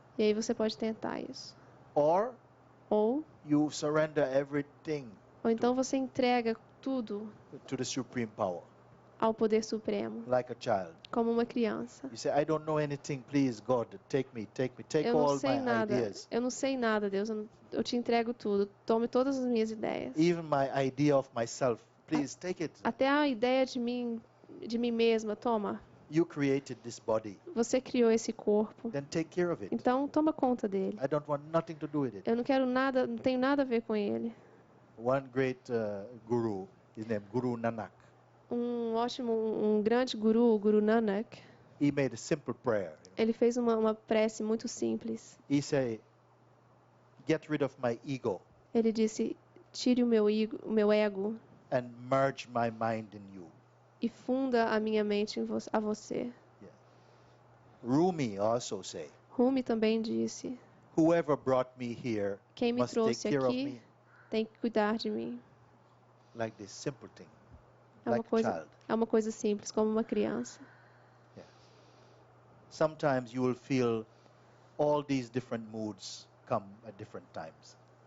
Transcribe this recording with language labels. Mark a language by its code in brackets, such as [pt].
[pt] E aí você pode tentar isso. [en] Or [pt] Ou [en] you surrender everything [pt] então você entrega tudo [en] to the supreme power, [pt] ao poder supremo, [en] like a child. [pt] como uma criança. [en] You say, I don't know anything, please, God, take me, take [pt] Eu não [en] all [pt] sei [en] my [pt] nada. [en] ideas. [pt] Eu não sei nada, Deus. Eu te entrego tudo. Tome todas as minhas ideias. [en] Even my idea of myself, please take it. [pt] Até a ideia de mim mesma, toma. [en] You created this body, [pt] Você criou esse corpo. [en] then take care of it. [pt] Então toma conta dele. [en] I don't want nothing to do with it. [pt] Eu não quero nada, não tenho nada a ver com ele. [en] One great guru, his name Guru Nanak, [pt] Um grande guru, Guru Nanak, [en] he made a simple prayer. [pt] ele fez uma prece muito simples. [en] He said, get rid of my ego [pt] Ele disse: tire o meu ego [en] and merge my mind in you. [pt] e funda a minha mente a você. [en] Rumi also say, [pt] Rumi também disse: [en] whoever brought me here [pt] quem me [en] must take [pt] trouxe [en] care of [pt] aqui [en] me. [pt] tem que cuidar de mim. [en] Like this simple thing, [pt] É uma [en] like a [pt] coisa, [en] child. [pt] é uma coisa simples, como uma criança. [en] Sometimes you will feel all these different moods come at different times.